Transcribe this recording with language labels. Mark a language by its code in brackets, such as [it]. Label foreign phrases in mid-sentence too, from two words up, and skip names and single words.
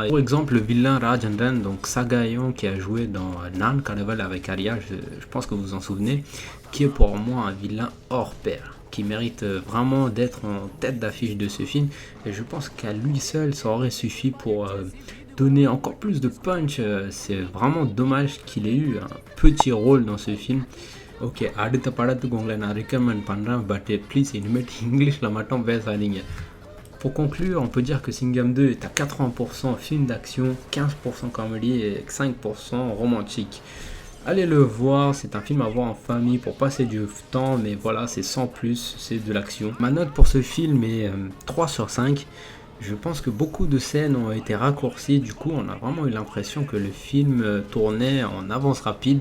[fr] Pour exemple, le vilain Rajendran, donc Sagayon qui a joué dans Nan Carnival avec Arya, je pense que vous vous en souvenez, qui est pour moi un vilain hors pair, qui mérite vraiment d'être en tête d'affiche de ce film. Et je pense qu'à lui seul, ça aurait suffi pour donner encore plus de punch. C'est vraiment dommage qu'il ait eu un petit rôle dans ce film. [ta] Ok, அடுத்த படத்துக்கு உங்களை நான் recommend பண்ணுறேன், [en] but please [ta] இனிமேல் இங்கிலீஷில் மட்டும் பேசாதீங்க. [fr] Pour conclure, on peut dire que Singham 2 est à 80% film d'action, 15% comédie et 5% romantique. Allez le voir, c'est un film à voir en famille pour passer du temps, mais voilà, c'est sans plus, c'est de l'action. Ma note pour ce film est 3 sur 5. Je pense que beaucoup de scènes ont été raccourcies, du coup on a vraiment eu l'impression que le film tournait en avance rapide.